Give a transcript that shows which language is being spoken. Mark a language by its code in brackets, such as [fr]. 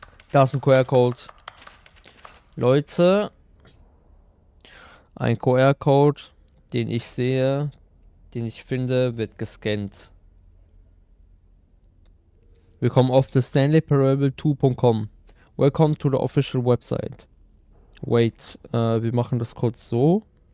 [de] Da ist ein QR-Code. Leute, ein QR-Code, den ich sehe, den ich finde, wird gescannt. Willkommen auf the Stanley Parable 2.com. [en] Welcome to the official website. [de] Wait, wir machen das kurz so.